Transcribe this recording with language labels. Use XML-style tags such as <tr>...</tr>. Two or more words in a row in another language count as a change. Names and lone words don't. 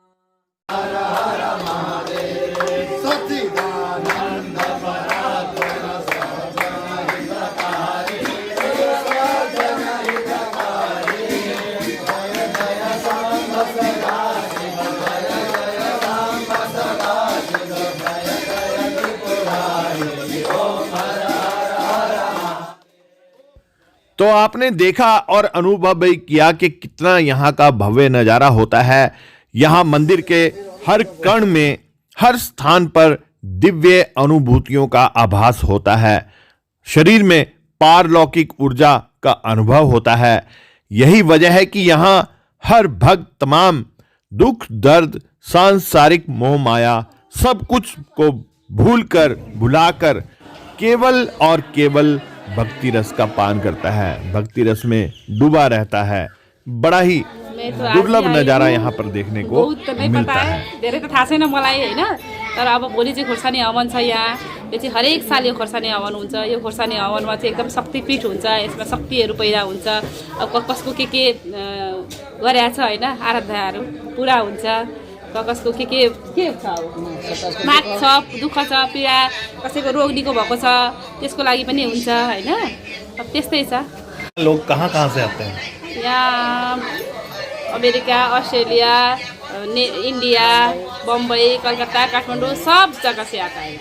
<hi>हर हर महादेव सच्चिदानंद परात्पर सच्चिदानंदकारी सच्चिदानंदकारी जय जय सांब सदा शिव जय जय सांब सदा शिव जय जय त्रिपुरारी ओम हर हर हर। तो आपने देखा और अनुभव भी किया कि कितना यहाँ का भव्य नजारा होता है। यहाँ मंदिर के हर कण में, हर स्थान पर दिव्य अनुभूतियों का आभास होता है। शरीर में पारलौकिक ऊर्जा का अनुभव होता है। यही वजह है कि यहाँ हर भक्त तमाम दुख दर्द सांसारिक मोह माया सब कुछ को भूलकर भुलाकर केवल और केवल भक्ति रस का पान करता है, भक्ति रस में डूबा रहता है। बड़ा ही दुर्लभ नजारा यहाँ पर देखने को मिलता है।</hi> <ne>धेरै त थाहा छैन मलाई हैन, तर अब भोलि चाहिँ खोर्सानी हवन छ यहाँ। यो चाहिँ हरेक साल यो खोर्सानी हवन हुन्छ। यो खोर्सानी हवनमा चाहिँ एकदम शक्तिपीठ हुन्छ, यसमा शक्तिहरू पैदा हुन्छ। अब कसको के गरेछ हैन, आराधनाहरू पुरा हुन्छ। कसको के छ, माग छ, दुःख छ, पीडा, कसैको रोग निको भएको छ, त्यसको लागि पनि हुन्छ हैन। अब त्यस्तै छ।</ne> <hi>लोग कहाँ से आते हैं? यहाँ अमेरिका, ऑस्ट्रेलिया, इंडिया, बम्बई, कलकत्ता, काठमाडौँ सब जगह से आता है।</hi>